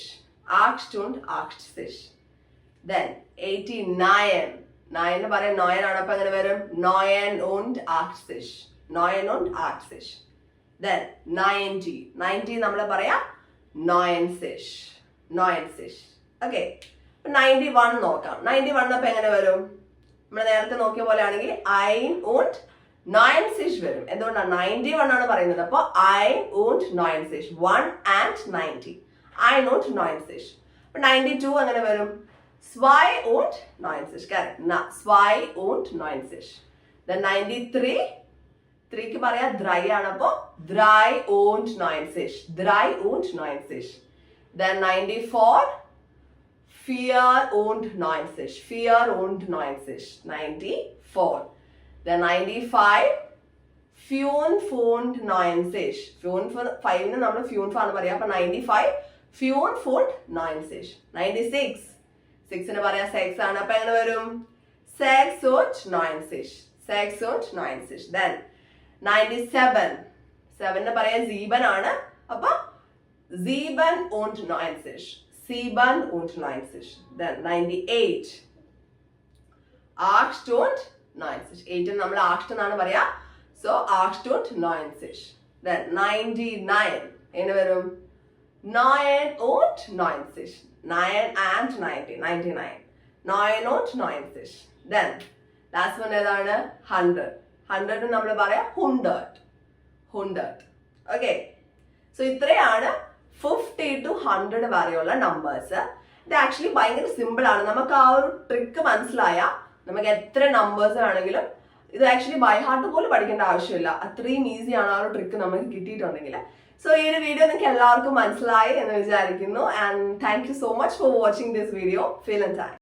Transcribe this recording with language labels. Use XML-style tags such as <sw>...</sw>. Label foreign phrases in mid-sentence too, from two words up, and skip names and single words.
<de>8 und 80.</de> <ml>Then 89 9 പറയാം 9 ആണ്. അപ്പൊ എങ്ങനെ വരും?</ml> <de>9 und 80. 9 und 80.</de> <ml>Then 90 നമ്മൾ പറയാ 90. ഓക്കെ, 91 നോക്കാം. 91 അപ്പൊ എങ്ങനെ വരും? നമ്മൾ നേരത്തെ നോക്കിയ പോലെ ആണെങ്കിൽ</ml> <de>ein und 90</de> <ml>വരും. എന്തുകൊണ്ടാണ്? 91 ആണ് പറയുന്നത്. അപ്പൊ</ml> <de>ein und 90.</de> <ml>1 and 90.</ml> <de>ein und 90.</de> <ml>അപ്പൊ 92 എങ്ങനെ വരും?</ml> <de>2 und 90. Correct. 2 und 90.</de> <ml>Then 93 3ക്ക് പറയാ drei ആണ്. അപ്പൊ 3 und 90. 3 und 90.</ml> <de>Then 94 4 und 90. 4 und 90. 94. Then 95 fünf und 90.</de> <ml>5ന് നമ്മൾ fünf ആണ് പറയാ. അപ്പൊ 95</ml> <de>fünf und 90.</de> <ml>96 6ന് പറയാ 6 ആണ്. അപ്പൊ എങ്ങനെ വരും?</ml> <de>6 und 90. 6 und 90.</de> <ml>Then 97 7ന് പറയാ 7 ആണ്. അപ്പൊ 7 und 90.</ml> <de>7 und 90. Then 98 8 und 90.</de> <ml>8 നമ്മൾ 8 എന്നാണ് പറയാ.</ml> <de>So 8 und 90.</de> <ml>Then 99 എങ്ങനെ വരും? 9 und 90.</ml> <de>9 and 90. 99. 9 und 90.</de> <en>Then last one</en> <ml>ഏതാണ്? 100. 100 നമ്മൾ പറയാ 100. Okay. So ഇത്രയാണ് 50 to 100 വരെയുള്ള നമ്പേഴ്സ്. ഇത് ആക്ച്വലി ഭയങ്കര സിമ്പിൾ ആണ്. നമുക്ക് ആ ഒരു ട്രിക്ക് മനസ്സിലായ നമുക്ക് എത്ര നമ്പേഴ്സ് ആണെങ്കിലും ഇത് ആക്ച്വലി</ml> <en>by heart</en> <ml>പോലും പഠിക്കേണ്ട ആവശ്യമില്ല. അത്രയും ഈസി ആണ് ആ ഒരു ട്രിക്ക് നമുക്ക് കിട്ടിയിട്ടുണ്ടെങ്കിൽ. സോ ഈ ഒരു വീഡിയോ നിങ്ങൾക്ക് എല്ലാവർക്കും മനസ്സിലായി എന്ന് വിചാരിക്കുന്നു.</ml> <en>and thank you so much for watching this video. feel and time.</en>